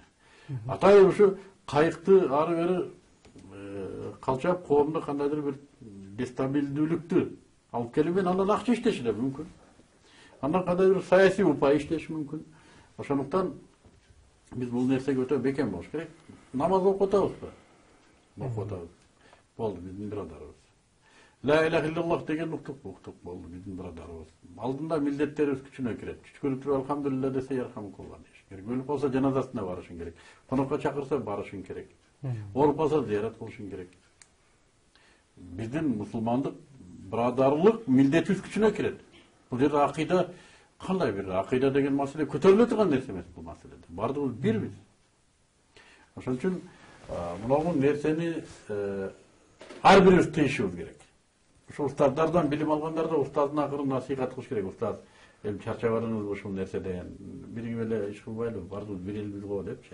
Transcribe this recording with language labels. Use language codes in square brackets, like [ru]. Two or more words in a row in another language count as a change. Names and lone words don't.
[ky] Атай ушу кайыкты ары бери калчап коомдо кандайдыр бир дестабилдүүлүктү алып келип менен андан акча иштеши да мүмкүн. Андан кандай бир саясий упай иштеши мүмкүн. Ошондуктан биз бул нерсеге өтө бекем болуш керек. Намаз окуп атабызбы? Окуп атабыз. Болду, биздин бирадарыбыз. [ar] لا إله إلا الله [ky] деген уктук болду, биздин бирадарыбыз. Алдында милдеттерибиз күчүнө кирет. Түшкөрүп туруп алхамдулилlah десе ярхамукулла деш керек. Өлүп калса жаназасына барышың керек. Конокко чакырса барышың керек. Ооруп калса зыярат кылышың керек. Биздин мусулмандык брадарлык милдетибиз күчүнө кирет. [kk] Бұл жерде ақида қандай бір ақида деген мәселе көтеріле тұрған нәрсе емес бұл мәселеде. Бардығымыз бірміз. Ошон үчүн мынау нәрсени әрбіріміз тыйышыбыз керек. [ky] Ошо устаздардан билим алгандар да устаздын акырын насихат кылыш керек. Устаз, эми чарчабарыңыз ушул нерседен бириңип эле иш кылбайлы, бардыгыбыз бир элбиз го депчи.